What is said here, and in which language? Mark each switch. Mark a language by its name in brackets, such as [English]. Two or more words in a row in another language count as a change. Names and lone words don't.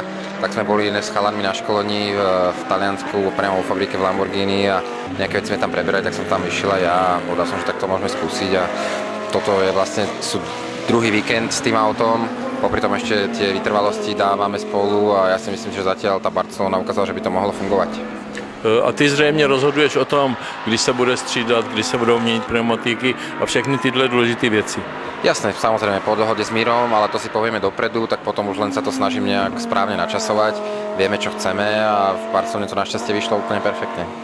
[Slovak] Tak sme boli s chalanmi na školení v Taliansku, priamo vo fabrike v Lamborghini a nejaké veci sme tam preberali, tak som tam išiel aj ja a povedal som, že tak to môžeme skúsiť a toto je vlastne druhý víkend s tým autom. Popri tom ešte tie vytrvalosti dávame spolu a ja si myslím, že zatiaľ tá Barcelona ukázala, že by to mohlo fungovať. [Czech] A ty zřejmě rozhoduješ o tom, kdy se bude střídat, kdy se budou měnit pneumatiky a všechny tyhle důležité věci. [Slovak] Jasné, samozrejme po dohode s Mírom, ale to si povieme dopredu, tak potom už len sa to snažím nejak správne načasovať. Vieme, čo chceme a v Barcelone to našťastie vyšlo úplne perfektne.